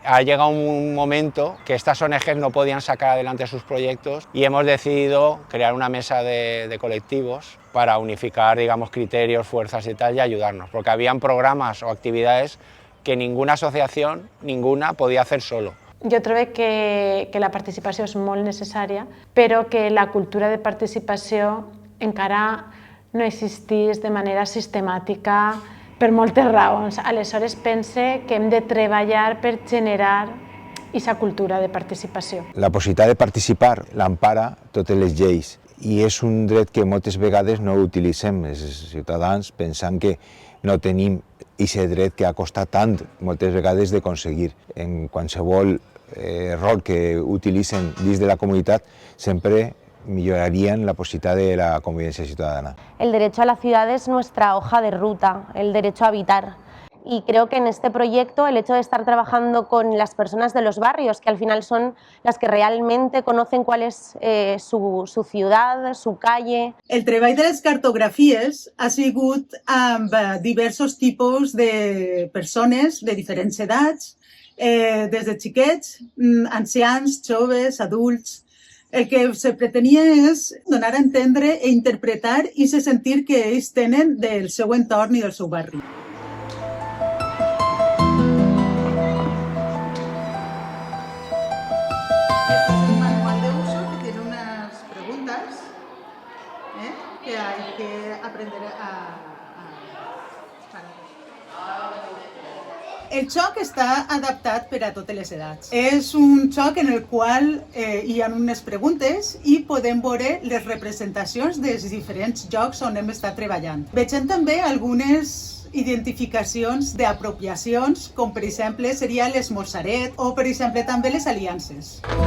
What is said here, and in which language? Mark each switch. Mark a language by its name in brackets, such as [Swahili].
[Spanish] Ha llegado un momento que estas ONGs no podían sacar adelante sus proyectos y hemos decidido crear una mesa de colectivos para unificar, digamos, criterios, fuerzas y tal y ayudarnos, porque habían programas o actividades que ninguna asociación, ninguna, podía hacer solo. [Catalan] Jo trobo que la participació és molt necessària, però que la cultura de participació encara no existís de manera sistemàtica per moltes raons. Aleshores pense que hem de treballar per generar aquesta cultura de participació. La possibilitat de participar l'empara totes les lleis i és un dret que moltes vegades no utilitzem els ciutadans pensant que no tenim i aquest dret que ha costat tant moltes vegades de aconseguir. En qualsevol rol que utilitzen dins de la comunitat sempre millorarían [Spanish] la posibilidad de la convivencia ciudadana. El derecho a la ciudad es nuestra hoja de ruta, el derecho a habitar. Y creo que en este proyecto el hecho de estar trabajando con las personas de los barrios, que al final son las que realmente conocen cuál es su ciudad, su calle. [Catalan] El treball de les cartografies ha sigut amb diversos tipus de persones de diferents edats, des de xiquets, ancians, joves, adults. El que se pretenia és donar a entendre e interpretar i se sentir que ells tenen del seu entorn i del seu barri. [Spanish] Este es el manual de uso que tiene unas preguntas que hay que aprender a... [Catalan] El xoc està adaptat per a totes les edats. És un xoc en el qual hi ha unes preguntes i podem veure les representacions dels diferents jocs on hem estat treballant. Vegem també algunes identificacions d'apropiacions, com per exemple seria l'esmorzaret o per exemple també les aliances.